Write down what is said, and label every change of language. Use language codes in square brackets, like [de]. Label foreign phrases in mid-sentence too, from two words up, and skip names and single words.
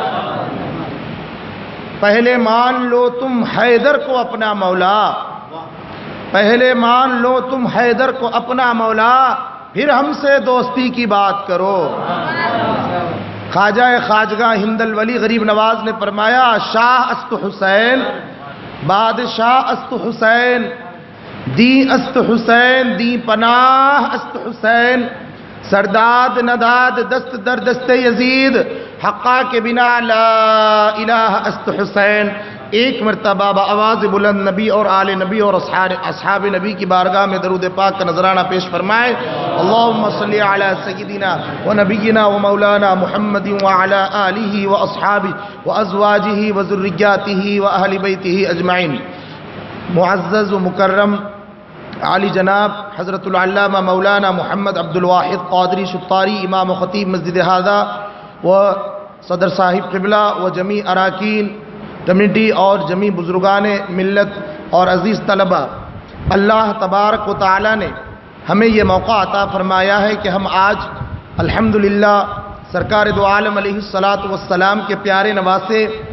[ur] پہلے مان لو تم حیدر کو اپنا مولا، پہلے مان لو تم حیدر کو اپنا مولا، پھر ہم سے دوستی کی بات کرو۔ خواجہ خواجگاہ ہند الولی غریب نواز نے فرمایا، [fa] شاہ است حسین، بادشاہ است حسین، دی است حسین، دی پناہ است حسین، سرداد نداد دست در دست یزید، حقا کے بنا لا الہ است حسین۔ [ur] ایک مرتبہ بآواز بلند نبی اور آل نبی اور اصحاب نبی کی بارگاہ میں درود پاک کا نذرانہ پیش فرمائے۔ [ar] اللہم صلی علی سیدنا و نبینا و مولانا محمد وعلی آلہ و اصحابہ و ازواجہ و ذریاتہ و اہل بیتہ اجمعین۔ [ur] معزز و مکرم عالی جناب حضرت العلامہ مولانا محمد عبد الواحد قادری شطاری، امام و خطیب مسجد ہذا و صدر صاحب قبلہ و جمیع اراکین کمیٹی اور جمیع بزرگان ملت اور عزیز طلبہ، اللہ [ar] تبارک و تعالی [ur] نے ہمیں یہ موقع عطا فرمایا ہے کہ ہم آج الحمدللہ سرکار دو عالم [ar] علیہ الصلاۃ والسلام [ur] کے پیارے نواسے